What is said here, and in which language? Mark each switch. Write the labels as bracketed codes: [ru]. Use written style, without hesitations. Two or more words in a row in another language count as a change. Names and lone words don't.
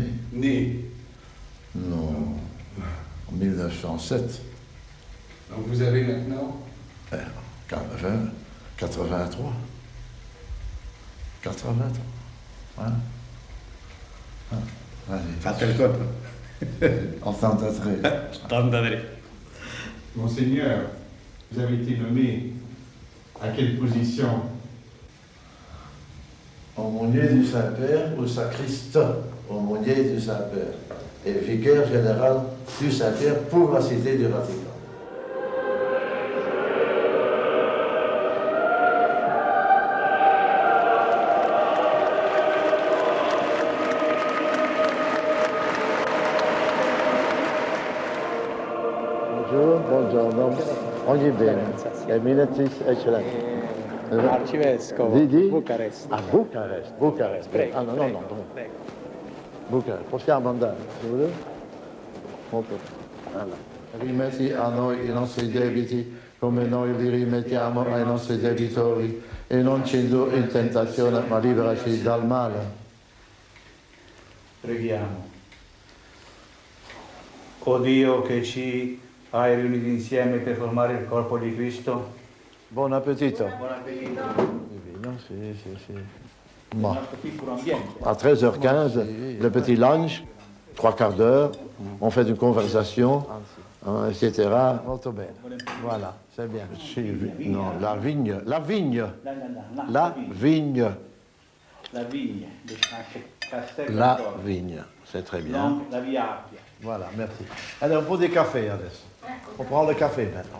[fr] Né. Non. En 1907. Donc vous avez maintenant 83. 83. Voilà. Allez. [it] Fate il colpo. 83. 83. [fr] Monseigneur, vous avez été nommé à quelle position? Aumônier du Saint-Père ou sacriste, aumônier du Saint-Père, et vicaire général du Saint-Père pour la Cité du Vatican. Bonjour, [it] buongiorno. Ogni bene. Eminentis eccellenti. Arcivescovo, Di? Bucarest. A Bucarest, Bucarest. Prego, Ah, no, prego, no, no. prego. Bucarest. Possiamo andare, se volete? Molto bene. Allora. Rimetti a noi i nostri debiti come noi li rimettiamo ai nostri debitori e non ci indurre in tentazione ma liberaci dal male. Preghiamo. O Dio che ci hai riuniti insieme per formare il corpo di Cristo. Buon appetito. Buon appetito. Si. Bon. Nostro piccolo ambiente. [fr] À 13h15, le petit lunch, 3/4 d'heure, on fait une conversation, hein, etc. [it] Molto bene. [fr] Voilà, c'est bien. Non, la vigne. La vigne. La vigne. La vigne. La vigne, c'est très bien. Non, la via Appia. Voilà, merci. Allez, on prend des cafés, adesso. On prend le café maintenant.